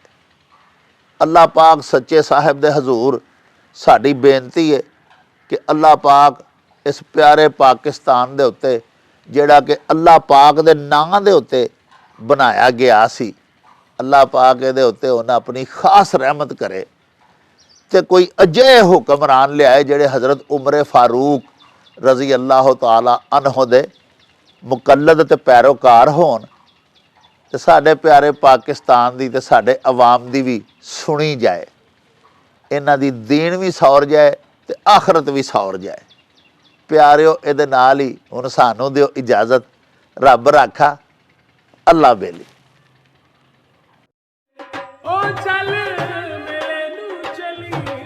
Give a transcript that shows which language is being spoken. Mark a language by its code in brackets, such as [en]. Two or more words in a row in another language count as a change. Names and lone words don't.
[pa] ਅੱਲਾਹ ਪਾਕ ਸੱਚੇ ਸਾਹਿਬ ਦੇ ਹਜ਼ੂਰ ਸਾਡੀ ਬੇਨਤੀ ਹੈ ਕਿ ਅੱਲਾਹ ਪਾਕ ਇਸ ਪਿਆਰੇ ਪਾਕਿਸਤਾਨ ਦੇ ਉੱਤੇ ਜਿਹੜਾ ਕਿ ਅੱਲਾਹ ਪਾਕ ਦੇ ਨਾਂ ਦੇ ਉੱਤੇ ਬਣਾਇਆ ਗਿਆ ਸੀ, ਅੱਲਾਹ ਪਾਕ ਇਹਦੇ ਉੱਤੇ ਉਨ੍ਹੇਂ ਅਪਣੀ ਖ਼ਾਸ ਰਹਿਮਤ ਕਰੇ ਤੇ ਕੋਈ ਅਜਿਹੇ ਹੁਕਮਰਾਨ ਲਿਆਏ ਜਿਹੜੇ ਹਜ਼ਰਤ ਉਮਰ ਫ਼ਾਰੂਕ [ar] رضي الله تعالى عنه [pa] ਦੇ ਮੁਕੱਲਦ ਤੇ ਪੈਰੋਕਾਰ ਹੋਣ, ਤੇ ਸਾਡੇ ਪਿਆਰੇ ਪਾਕਿਸਤਾਨ ਦੀ ਤੇ ਸਾਡੇ ਅਵਾਮ ਦੀ ਭੀ ਸੁਣੀ ਜਾਏ, ਇਨ੍ਹਾਂ ਦੀ ਦੀਨ ਭੀ ਸੌਰ ਜਾਏ ਤੇ ਆਖ਼ਰਤ ਭੀ ਸੌਰ ਜਾਏ। ਪਿਆਰਿਓ ਇਹਦੇ ਨਾਲ ਹੀ ਹੁਣ ਸਾਨੂੰ ਦਿਓ ਇਜਾਜ਼ਤ। ਰੱਬ ਰਾਖਾ, ਅੱਲਾ ਬੇਲੀ। ਉਹ ਚੱਲ ਮੇਲੇ ਨੂੰ ਚਲੀ।